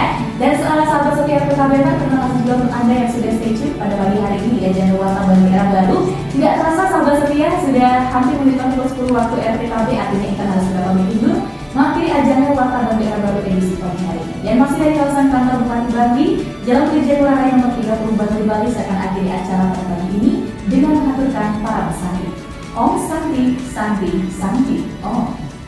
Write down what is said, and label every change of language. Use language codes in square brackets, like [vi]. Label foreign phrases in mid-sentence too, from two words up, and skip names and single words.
[id] Dan sahabat setia FPKBFM, terima kasih juga untuk Anda yang sudah [en] stay tune [id] pada pagi hari ini di Ajang Warta Bangli Era Baru. Tidak terasa sahabat setia sudah hampir menit pukul 10 waktu RPKB, artinya kita harus sudah pamit tidur mengakhiri Ajang Warta Bangli Era Baru edisi pagi hari ini. Dan masih dari kawasan kantor Bupati Bangli, Jalan Brigjen Ngurah Rai nomor 30 Bangli Bali, saya akan akhiri acara pada pagi ini dengan mengaturkan para pesanti. [sa] Om Santi Santi Santi Om.